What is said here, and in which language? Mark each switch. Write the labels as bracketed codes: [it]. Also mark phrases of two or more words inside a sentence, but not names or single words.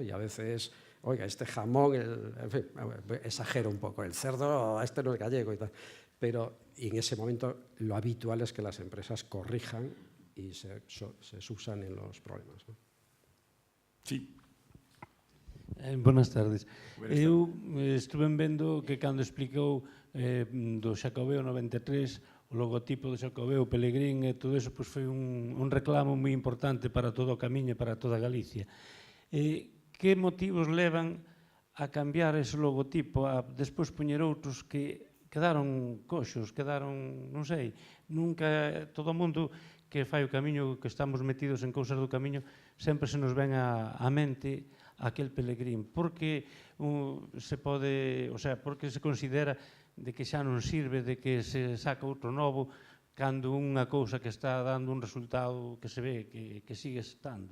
[es] Y a veces, oiga, este jamón, en fin, exagero un poco, el cerdo, este no es gallego y tal. Pero en ese momento lo habitual es que las empresas corrijan y se subsanen los problemas, ¿no? Sí. Buenas tardes. [gl] Eu estuve vendo que cando explicou do Xacobeo 93 o logotipo do Xacobeo, Pelegrín e todo eso, pois foi un reclamo moi importante para todo o camiño e para toda Galicia. Que motivos levan a cambiar ese logotipo, a despois poñer outros que quedaron coxos, quedaron, non sei, nunca todo o mundo que fai o camiño, que estamos metidos en cousas do camiño, sempre se nos ven a mente aquel Pelegrín, porque se pode, o sea, porque se considera de que xa non sirve, de que se saca outro novo, cando unha cousa que está dando un resultado que se ve que sigue estando.